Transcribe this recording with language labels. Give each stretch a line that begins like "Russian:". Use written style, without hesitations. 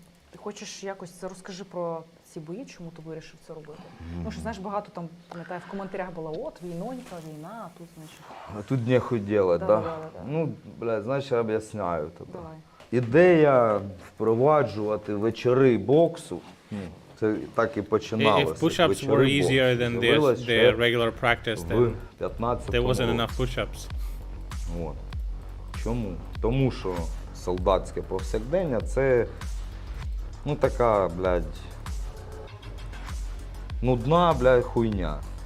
Ukrainian: Ти хочеш якось розкажи про ці бої, чому ти вирішив це робити? Ну, що, знаєш, багато там, пам'ятаю, в коментарях було, от, війнонька, війна, а тут, значить...
Russian: А тут нехуй делать, да? Да.
Ukrainian: Ну, блядь, знаєш, я об'ясняю тобі. Давай. Ідея впроваджувати вечори боксу, це так і починалося.
English: If push-ups were easier than their regular practice, then there wasn't enough push-ups.
Ukrainian: От. Чому? Тому що солдатське повсякдення – це, ну, така, блядь, нудна, блядь, хуйня.